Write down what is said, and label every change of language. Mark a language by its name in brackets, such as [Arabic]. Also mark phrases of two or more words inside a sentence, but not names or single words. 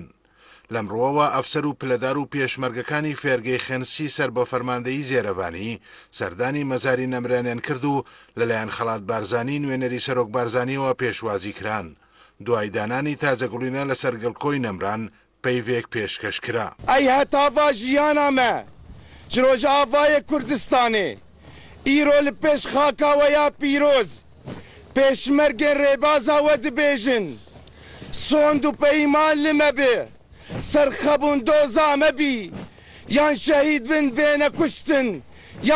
[Central Kurdish] لەمڕۆوە ئەفسەر و پلەدار و پێشمەرگەکانی فێرگەی خێنسی سەر بە فەرماندەیی زێرەبانی سەردانی مەزاری نەمرانیان کرد و لەلایەن خەڵات بارزانی نوێنەری سەرۆک بارزانیەوە پێشوازی کران. دوای دانانی تازەگوڵینە لەسەر گەڵکۆی نەمران پەیوێک پێشکەش کرا. [Kurdish] ئەی هەتاڤا ژیانامە ji roja avayê Kurdistanê îro li pêş xaka we ya pîroz pêşmergên rêbaza we dibêjin sond û peyman li me bê serxebûn doza me bî yan şehîd bin bêne kuştin yan